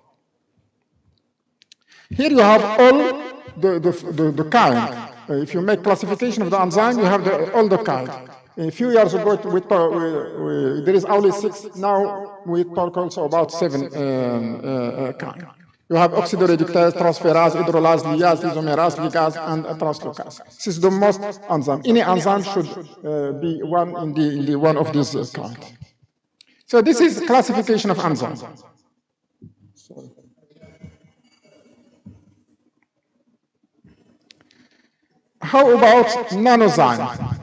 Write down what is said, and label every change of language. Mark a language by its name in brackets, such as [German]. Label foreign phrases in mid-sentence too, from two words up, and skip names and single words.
[English] Here you have all the kind. If you make classification of the enzyme, you have all the kind. A few years ago, there is only 6. Now we talk also about 7 kinds. You have oxidoreductase, transferase, hydrolase, lyase, isomerase, ligase, and translocase. This is the most enzyme. Any enzyme should be one in the one of these kinds. So this is classification of enzymes. How about nanozyme?